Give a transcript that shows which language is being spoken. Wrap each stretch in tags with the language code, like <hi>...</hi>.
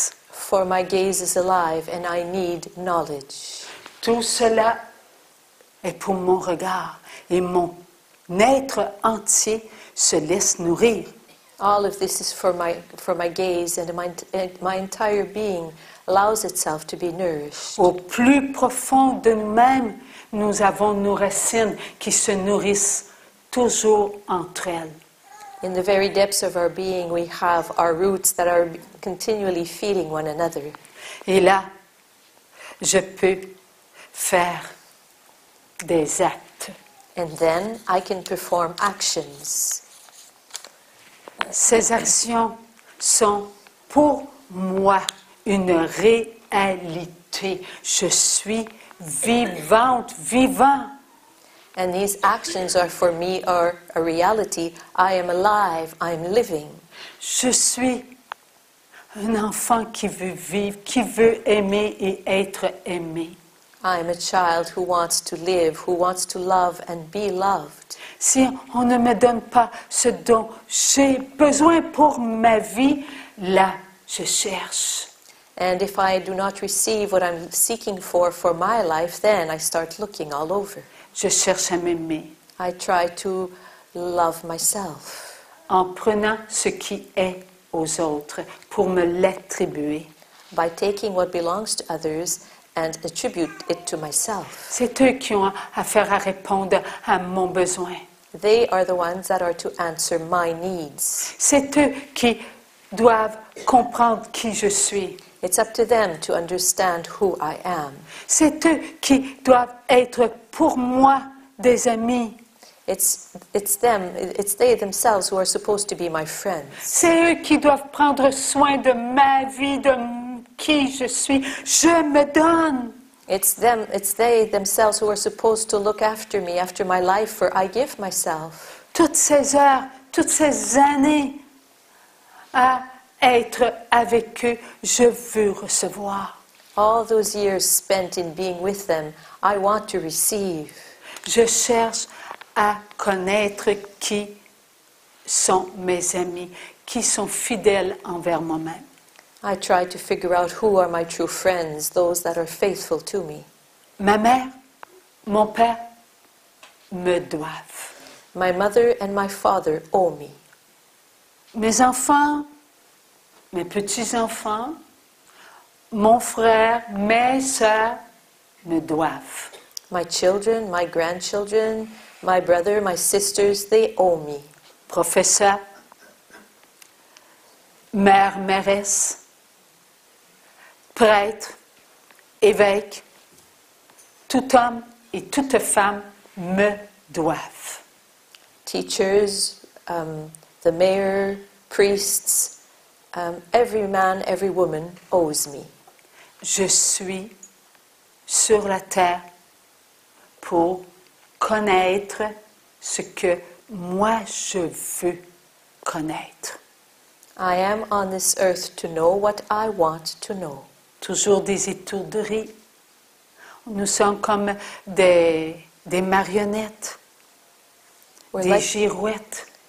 <en>For my gaze is alive and I need knowledge.</en> <fr>Tout cela est pour mon regard et mon être entier se laisse nourrir.</fr> <en>All of this is for my gaze, and my entire being allows itself to be nourished.</en> <fr>Au plus profond de nous-mêmes, nous avons nos racines qui se nourrissent toujours entre elles.</fr> <en>In the very depths of our being, we have our roots that are continually feeding one another.</en> <fr>Et là, je peux faire des actes.</fr> <en>And then I can perform actions.</en> <fr>Ces actions sont pour moi une réalité. Je suis vivante, vivant.</fr> <en>And these actions are for me are a reality. I am alive, I'm living.</en> <fr>Je suis un enfant qui veut vivre, qui veut aimer et être aimé.</fr> <en>I am a child who wants to live, who wants to love and be loved.</en> <fr>Si on ne me donne pas ce dont j'ai besoin pour ma vie, là, je cherche.</fr> <en>And if I do not receive what I'm seeking for my life, then I start looking all over.</en> <fr>Je cherche à m'aimer</fr> <en>I try to love myself</en> <fr>en prenant ce qui est aux autres pour me l'attribuer.</fr> <en>by taking what belongs to others and attribute it to myself.</en> <fr>C'est eux qui ont affaire à répondre à mon besoin.</fr> <en>They are the ones that are to answer my needs.</en> <fr>C'est eux qui doivent comprendre qui je suis.</fr> <en>It's up to them to understand who I am.</en> <fr>C'est eux qui doivent être pour moi des amis.</fr> <en>It's they themselves who are supposed to be my friends.</en> <fr>C'est eux qui doivent prendre soin de ma vie, de qui je suis. Je me donne.</fr> <en>It's they themselves who are supposed to look after me, after my life, for I give myself.</en> <fr>Toutes ces heures, toutes ces années à être avec eux, je veux recevoir.</fr> <en>All those years spent in being with them, I want to receive.</en> <fr>Je cherche à connaître qui sont mes amis, qui sont fidèles envers moi-même.</fr> <en>I try to figure out who are my true friends, those that are faithful to me.</en> <fr>Ma mère, mon père me doivent.</fr> <en>My mother and my father owe me.</en> <fr>Mes enfants, mes petits-enfants, mon frère, mes sœurs me doivent.</fr> <en>My children, my grandchildren, my brother, my sisters, they owe me.</en> <fr>Professeur, mère, mairesse, prêtre, évêque, tout homme et toute femme me doivent.</fr> <en>Teachers, the mayor, priests, every man, every woman owes me.</en> <fr>Je suis sur la terre pour connaître ce que moi je veux connaître.</fr> <en>I am on this earth to know what I want to know.</en> <fr>Toujours des étourderies. Nous sommes comme des marionnettes, des girouettes.</fr>